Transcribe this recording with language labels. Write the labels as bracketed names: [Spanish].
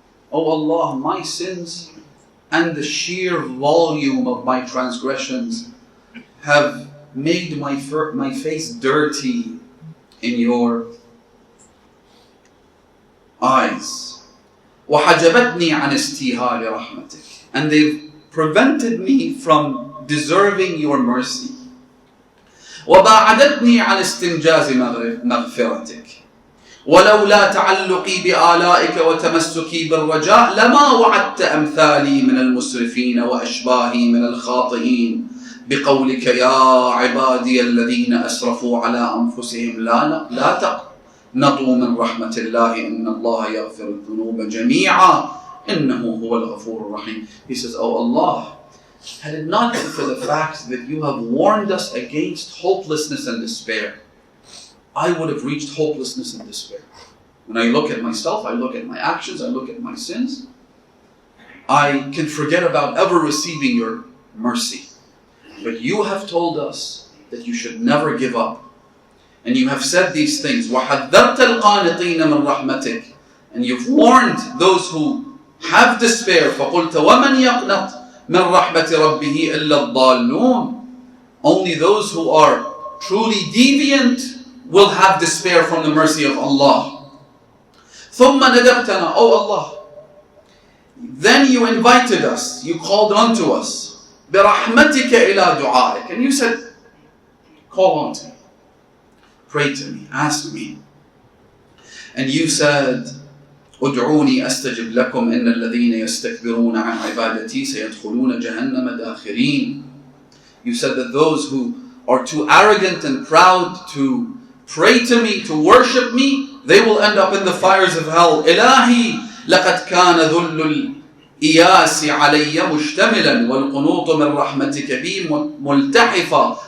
[English] Oh Allah, my sins and the sheer volume of my transgressions have made my face dirty in your eyes. [Arabic] وَحَجَبَتْنِي عَنْ اسْتِيهَالِ رَحْمَتِكَ. [English] And they've prevented me from deserving your mercy. [Arabic] وَبَاعَدَتْنِي عَنْ اسْتِنْجَازِ مَغْفِرَتِكَ. ولولا تعلقي بآلائك وتمسكي بالرجاء لما وعدت أمثالي من المسرفين وأشباهي من الخاطئين بقولك يا عبادي الذين أسرفوا على أنفسهم لا تقنطوا من رحمة الله إن الله يغفر الذنوب جميعا إنه هو الغفور الرحيم. [English] He says, Oh Allah, had it not been for the fact that you have warned us against hopelessness and despair, I would have reached hopelessness and despair. When I look at myself, I look at my actions, I look at my sins, I can forget about ever receiving your mercy. But you have told us that you should never give up. And you have said these things. [Arabic] وَحَذَّرْتَ الْقَانِطِينَ مِنْ رَحْمَتِكَ. [English] And you've warned those who have despair. [Arabic] فَقُلْتَ وَمَنْ يَقْنَطْ مِنْ رَحْمَةِ رَبِّهِ إِلَّا الضَّالُّونَ. [English] Only those who are truly deviant will have despair from the mercy of Allah. [Arabic] ثُمَّ نَدَبْتَنَا. [English] Oh Allah, then you invited us, you called on to us. [Arabic] بِرَحْمَتِكَ إِلَى دُعَائِكَ. [English] And you said, call on to me, pray to me, ask me. And you said, [Arabic] ادعوني أستجب لكم إن الذين يستكبرون عن عبادتي سيدخلون جهنم داخرين. [English] You said that those who are too arrogant and proud to pray to me, to worship me, they will end up in the fires of hell. [Arabic] إلهي لقد كان ذل الإياس علي مشتملا والقنوط من رحمتك بي ملتحفا.